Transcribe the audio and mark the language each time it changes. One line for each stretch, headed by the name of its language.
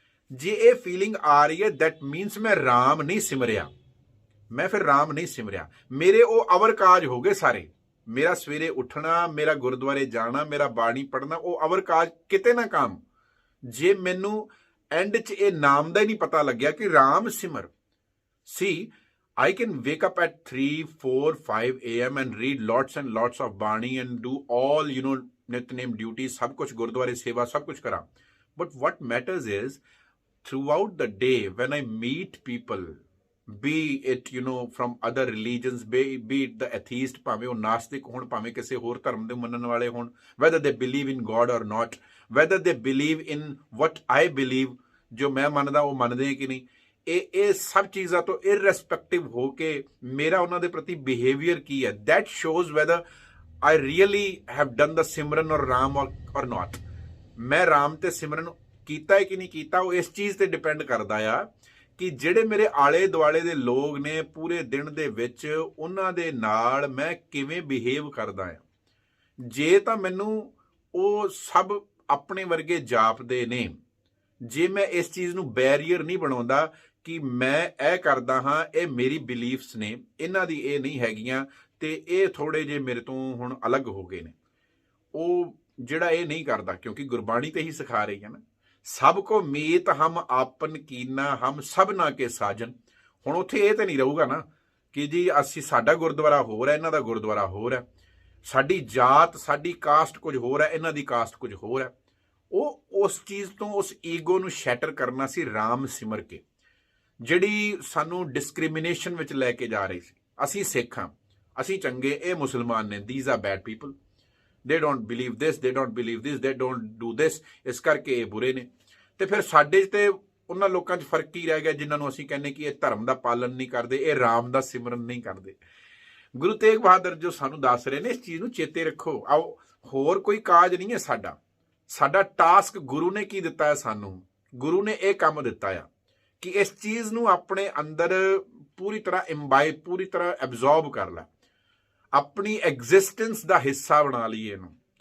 Punjabi: ਜੇ ਇਹ ਫੀਲਿੰਗ ਆ ਰਹੀ ਹੈ,
English: that means
Punjabi: ਮੈਂ ਰਾਮ ਨਹੀਂ ਸਿਮਰਿਆ, ਮੈਂ ਫਿਰ ਰਾਮ ਨਹੀਂ ਸਿਮਰਿਆ। ਮੇਰੇ ਉਹ ਅਵਰ ਕਾਜ ਹੋ ਗਏ ਸਾਰੇ। ਮੇਰਾ ਸਵੇਰੇ ਉੱਠਣਾ, ਮੇਰਾ ਗੁਰਦੁਆਰੇ ਜਾਣਾ, ਮੇਰਾ ਬਾਣੀ ਪੜ੍ਹਨਾ, ਉਹ ਅਵਰ ਕਾਜ ਕਿਤੇ ਨਾ ਕੰਮ। ਜੇ ਮੈਨੂੰ ਐਂਡ 'ਚ ਇਹ ਨਾਮ ਦਾ ਹੀ ਨਹੀਂ ਪਤਾ ਲੱਗਿਆ ਕਿ ਰਾਮ ਸਿਮਰ।
English: ਸੀ I can wake up at 3, 4, 5 a.m. and read lots and lots of Bani and do all, Nitnem duties,
Punjabi: sab kuch Gurdware seva, sab kuch kara.
English: But what matters is, throughout the day, when I meet people, be it, from other religions, be it the atheist,
Punjabi: ਭਾਵੇਂ ਉਹ ਨਾਸਤਿਕ ਹੋਣ, ਭਾਵੇਂ ਕਿਸੇ ਹੋਰ ਧਰਮ ਦੇ ਮੰਨਣ ਵਾਲੇ ਹੋਣ,
English: whether they believe in God or not, whether they believe in what I believe,
Punjabi: ਜੋ ਮੈਂ ਮੰਨਦਾ ਉਹ ਮੰਨਦੇ ਕਿ ਨਹੀਂ, ਇਹ ਸਭ ਚੀਜ਼ਾਂ ਤੋਂ ਇਰਰੈਸਪੈਕਟਿਵ ਹੋ ਕੇ ਮੇਰਾ ਉਹਨਾਂ ਦੇ ਪ੍ਰਤੀ ਬਿਹੇਵੀਅਰ ਕੀ ਹੈ,
English: that shows whether I really have done the simran or Ram or not.
Punjabi: ਮੈਂ ਰਾਮ ਤੇ ਸਿਮਰਨ ਕੀਤਾ ਹੈ ਕਿ ਨਹੀਂ ਕੀਤਾ, ਉਹ ਇਸ ਚੀਜ਼ ਤੇ ਡਿਪੈਂਡ ਕਰਦਾ ਆ ਕਿ ਜਿਹੜੇ ਮੇਰੇ ਆਲੇ ਦੁਆਲੇ ਦੇ ਲੋਕ ਨੇ ਪੂਰੇ ਦਿਨ ਦੇ ਵਿੱਚ, ਉਹਨਾਂ ਦੇ ਨਾਲ ਮੈਂ ਕਿਵੇਂ ਬਿਹੇਵ ਕਰਦਾ ਆ। ਜੇ ਤਾਂ ਮੈਨੂੰ ਉਹ ਸਭ ਆਪਣੇ ਵਰਗੇ ਜਾਪਦੇ ਨੇ, ਜੇ ਮੈਂ ਇਸ ਚੀਜ਼ ਨੂੰ ਬੈਰੀਅਰ ਨਹੀਂ ਬਣਾਉਂਦਾ ਕਿ ਮੈਂ ਇਹ ਕਰਦਾ ਹਾਂ, ਇਹ ਮੇਰੀ ਬਿਲੀਫਸ ਨੇ, ਇਹਨਾਂ ਦੀ ਇਹ ਨਹੀਂ ਹੈਗੀਆਂ ਤੇ ਇਹ ਥੋੜੇ ਜੇ ਮੇਰੇ ਤੋਂ ਹੁਣ ਅਲੱਗ ਹੋ ਗਏ ਨੇ, ਉਹ ਜਿਹੜਾ ਇਹ ਨਹੀਂ ਕਰਦਾ, ਕਿਉਂਕਿ ਗੁਰਬਾਣੀ ਤੇ ਹੀ ਸਿਖਾ ਰਹੀ ਹੈ ਨਾ, ਸਭ ਕੋ ਮੀਤ ਹਮ ਆਪਨ ਕੀਨਾ ਹਮ ਸਭਨਾ ਕੇ ਸਾਜਨ। ਹੁਣ ਉੱਥੇ ਇਹ ਤਾਂ ਨਹੀਂ ਰਹੂਗਾ ਨਾ ਕਿ ਜੀ ਅਸੀਂ, ਸਾਡਾ ਗੁਰਦੁਆਰਾ ਹੋਰ ਹੈ, ਇਹਨਾਂ ਦਾ ਗੁਰਦੁਆਰਾ ਹੋਰ ਹੈ, ਸਾਡੀ ਜਾਤ ਸਾਡੀ ਕਾਸਟ ਕੁਝ ਹੋਰ ਹੈ, ਇਹਨਾਂ ਦੀ ਕਾਸਟ ਕੁਝ ਹੋਰ ਹੈ। ਉਹ ਉਸ ਚੀਜ਼ ਤੋਂ, ਉਸ ਈਗੋ ਨੂੰ ਸ਼ੈਟਰ ਕਰਨਾ ਸੀ ਰਾਮ ਸਿਮਰ ਕੇ, ਜਿਹੜੀ ਸਾਨੂੰ ਡਿਸਕ੍ਰਿਮੀਨੇਸ਼ਨ ਵਿੱਚ ਲੈ ਕੇ ਜਾ ਰਹੀ ਸੀ। ਅਸੀਂ ਸਿੱਖ ਹਾਂ, ਅਸੀਂ ਚੰਗੇ, ਇਹ ਮੁਸਲਮਾਨ ਨੇ,
English: these are bad people, they don't believe this, they don't believe this, they don't do this,
Punjabi: ਇਸ ਕਰਕੇ ਇਹ ਬੁਰੇ ਨੇ। ਤੇ ਫਿਰ ਸਾਡੇ 'ਚ ਤੇ ਉਹਨਾਂ ਲੋਕਾਂ 'ਚ ਫਰਕ ਕੀ ਰਹਿ ਗਿਆ ਜਿਨ੍ਹਾਂ ਨੂੰ ਅਸੀਂ ਕਹਿੰਦੇ ਕਿ ਇਹ ਧਰਮ ਦਾ ਪਾਲਨ ਨਹੀਂ ਕਰਦੇ, ਇਹ ਰਾਮ ਦਾ ਸਿਮਰਨ ਨਹੀਂ ਕਰਦੇ। ਗੁਰੂ ਤੇਗ ਬਹਾਦਰ ਜੋ ਸਾਨੂੰ ਦੱਸ ਰਹੇ ਨੇ, ਇਸ ਚੀਜ਼ ਨੂੰ ਚੇਤੇ ਰੱਖੋ। ਆਓ, ਹੋਰ ਕੋਈ ਕਾਜ ਨਹੀਂ ਹੈ ਸਾਡਾ, ਸਾਡਾ ਟਾਸਕ ਗੁਰੂ ਨੇ ਕੀ ਦਿੱਤਾ ਹੈ ਸਾਨੂੰ, ਗੁਰੂ ਨੇ ਇਹ ਕੰਮ ਦਿੱਤਾ ਆ ਕਿ ਇਸ ਚੀਜ਼ ਨੂੰ ਆਪਣੇ ਅੰਦਰ ਪੂਰੀ ਤਰ੍ਹਾਂ ਇੰਬਾਈਬ, ਪੂਰੀ ਤਰ੍ਹਾਂ ਐਬਜ਼ੌਰਬ ਕਰ ਲੈ, ਆਪਣੀ ਐਗਜ਼ਿਸਟੈਂਸ ਦਾ ਹਿੱਸਾ ਬਣਾ ਲਈਏ ਇਹਨੂੰ।